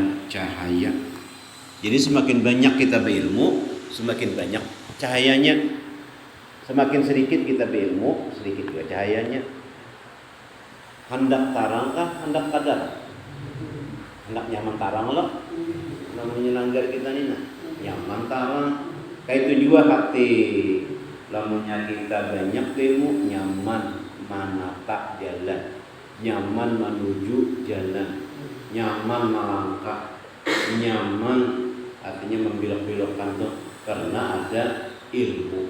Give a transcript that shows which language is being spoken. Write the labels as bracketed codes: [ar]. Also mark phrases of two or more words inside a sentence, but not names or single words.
[id] cahaya. Jadi semakin banyak kita berilmu, semakin banyak cahayanya. Semakin sedikit kita berilmu, sedikit juga cahayanya. [bjn] Hendak tarang kah, hendak kadar? Hendak nyaman tarang lah. Namanya langgar kita nih nah, nyaman tarang. [id] Kayak itu juga hati. [bjn] Lamunnya kita banyak ilmu, nyaman menata jalan, nyaman menuju jalan, nyaman melangkah, nyaman artinya membelok-belokkan tuh karena ada ilmu.